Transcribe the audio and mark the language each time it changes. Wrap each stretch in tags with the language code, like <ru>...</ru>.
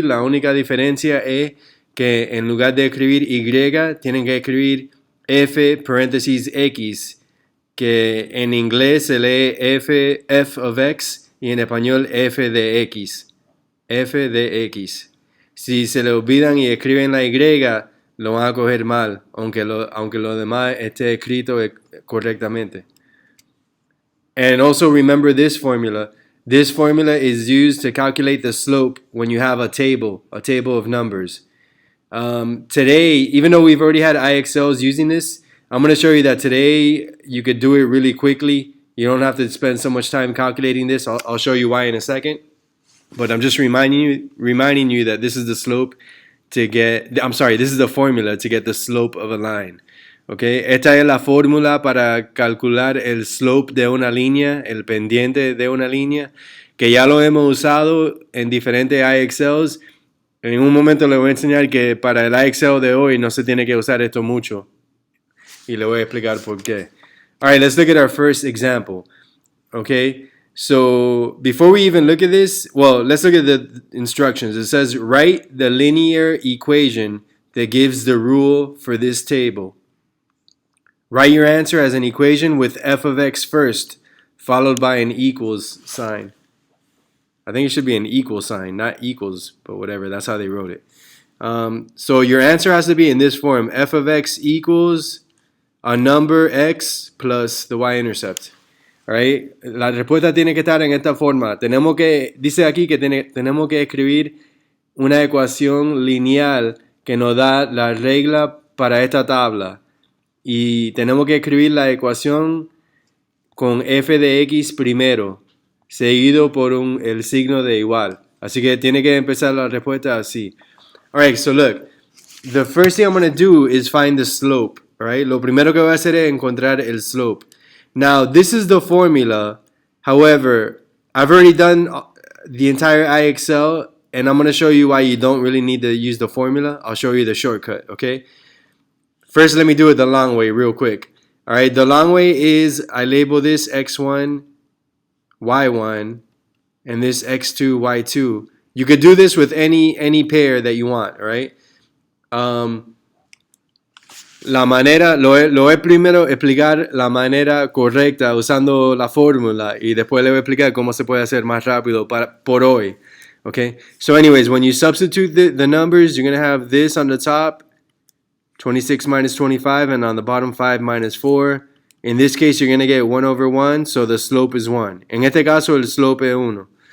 <es>La única diferencia es que en lugar de escribir y, tienen que escribir f paréntesis x, que en inglés se lee</es> <en>f of x</en> <es>y en español f de x. F de x. Si se le olvidan y escriben la y, lo van a coger mal, aunque lo demás esté escrito correctamente.</es> <en>And also remember this formula. This formula is used to calculate the slope when you have a table of numbers. Today, even though we've already had IXLs using this, I'm going to show you that today you could do it really quickly. You don't have to spend so much time calculating this. I'll show you why in a second. But I'm just reminding you that this is the slope to get, this is the formula to get the slope of a line.</en> <es>Okay, esta es la fórmula para calcular el slope de una línea, el pendiente de una línea, que ya lo hemos usado en diferentes IXLs. En un momento le voy a enseñar que para el IXL de hoy no se tiene que usar esto mucho. Y le voy a explicar por qué.</es> <en>All right, let's look at our first example. Okay, so before we even look at this, well, let's look at the instructions. It says, write the linear equation that gives the rule for this table. Write your answer as an equation with f of x first, followed by an equals sign. I think it should be an equal sign, not equals, but whatever. That's how they wrote it. So your answer has to be in this form: f of x equals a number x plus the y-intercept. All right?</en> <es>La respuesta tiene que estar en esta forma. Dice aquí que tenemos que escribir una ecuación lineal que nos da la regla para esta tabla. Y tenemos que escribir la ecuación con f de x primero, seguido por el signo de igual. Así que tiene que empezar la respuesta así.</es> <en>Alright, so look. The first thing I'm going to do is find the slope.</en> <es>Alright, lo primero que voy a hacer es encontrar el slope.</es> <en>Now, this is the formula. However, I've already done the entire IXL, and I'm going to show you why you don't really need to use the formula. I'll show you the shortcut, okay? First, let me do it the long way real quick. All right, the long way is I label this x1, y1, and this x2, y2. You could do this with any pair that you want, all right?</en> <es>La manera, lo voy primero explicar la manera correcta usando la fórmula y después le voy a explicar cómo se puede hacer más rápido por hoy.</es> <en>Okay, so anyways, when you substitute the numbers, you're going to have this on the top, 26 minus 25, and on the bottom 5 minus 4. In this case, you're going to get 1 over 1, so the slope is 1.</en> <es>En este caso, el slope es 1.</es>